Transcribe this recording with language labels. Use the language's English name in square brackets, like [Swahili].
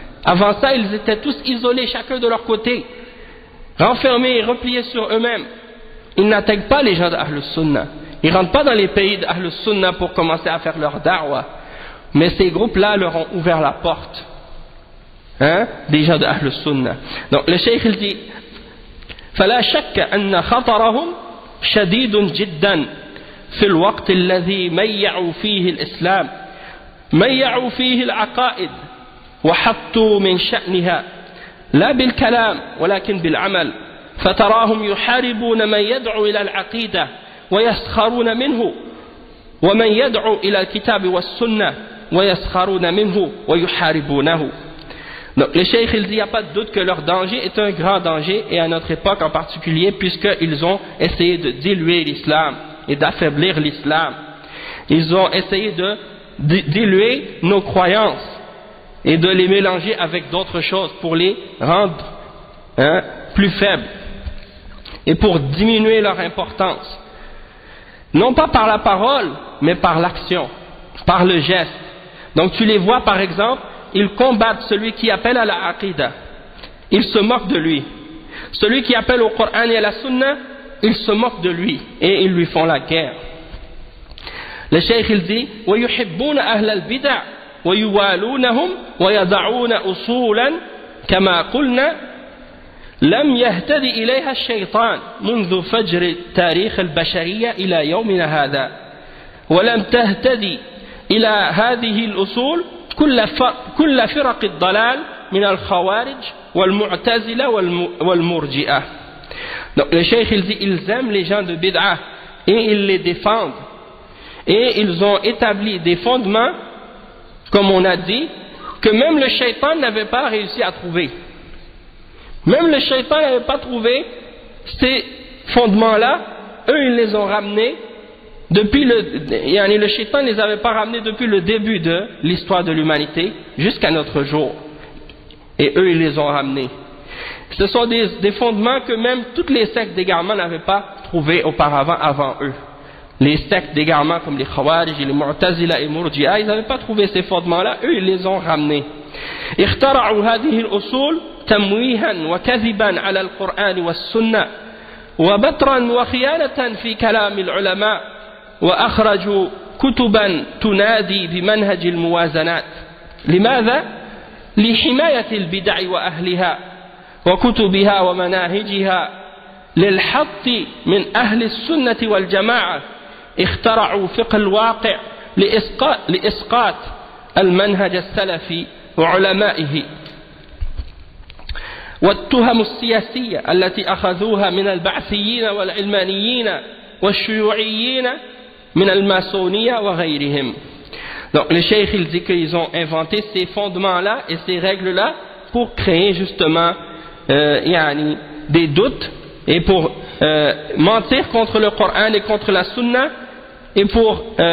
[French] Avant ça, ils étaient tous isolés, chacun de leur côté, renfermés et repliés sur eux-mêmes. Ils n'attaquent pas les gens d'Ahl Sunnah. Ils ne rentrent pas dans les pays d'Ahl Sunnah pour commencer à faire leur da'wah. Mais ces groupes-là leur ont ouvert la porte, hein, des gens d'Ahl Sunnah. Donc le cheikh il dit [Arabic] فلا شك أن خطرهم شديد جدا في الوقت الذي ميعوا فيه الإسلام ميعوا فيه العقائد وحطوا من شأنها لا بالكلام ولكن بالعمل فتراهم يحاربون من يدعو إلى العقيدة ويسخرون منه ومن يدعو إلى الكتاب والسنة ويسخرون منه ويحاربونه. [French] Donc le cheikh il dit il n'y a pas de doute que leur danger est un grand danger, et à notre époque en particulier, puisqu'ils ont essayé de diluer l'islam et d'affaiblir l'islam. Ils ont essayé de diluer nos croyances et de les mélanger avec d'autres choses pour les rendre, hein, plus faibles et pour diminuer leur importance, non pas par la parole mais par l'action, par le geste. Donc tu les vois par exemple, ils combattent celui qui appelle à la aqidah, ils se moquent de lui. Celui qui appelle au Coran et à la Sunna, ils se moquent de lui et ils lui font la guerre. Le cheikh il dit [Arabic] وَيُحِبُّونَ أَهْلَ الْبِدَعِ وَيُوَالُونَهُمْ وَيَضَعُونَ أُصُولًا كما قلنا لم يهتدي إليها الشيطان منذ فجر تاريخ البشرية إلى يومنا هذا ولم تهتدي إلى هذه الأصول كل فرق الضلال من الخوارج والمعتزلة والمرجئة. [French] Donc le cheikh il dit ils aiment les gens de bid'a et ils les défendent, Et ils ont établi des fondements, comme on a dit, que même le shaitan n'avait pas réussi à trouver. Même le shaitan n'avait pas trouvé ces fondements-là. Eux, ils les ont ramenés depuis le shaitan ne les avait pas ramenés depuis le début de l'histoire de l'humanité jusqu'à notre jour. Et eux, ils les ont ramenés. Ce sont des fondements que même toutes les sectes d'égarement n'avaient pas trouvés auparavant avant eux. Les sectes d'égarement comme les Khawarij, les Mu'tazila et Murji'a, ils n'avaient pas trouvé ces fondements-là, eux ils les ont ramenés. [Arabic] اخترعوا هذه الأصول تمويها وكذبا على القرآن والسنة وبترا وخيانة في كلام العلماء وأخرجوا كتبا تنادي بمنهج الموازنات. لماذا؟ لحماية البدع وأهلها وكتبها ومناهجها للحط من أهل السنة والجماعة. اخترعوا فقه الواقع لإسقاط المنهج السلفي وعلمائه والتهم السياسية التي أخذوها من البعثيين والعلمانيين والشيوعيين من الماسونية وغيرهم. [French] Donc le cheikh il dit qu'ils ont inventé ces fondements-là et ces règles-là pour créer justement des doutes et pour mentir contre le Coran et contre la Sunna et pour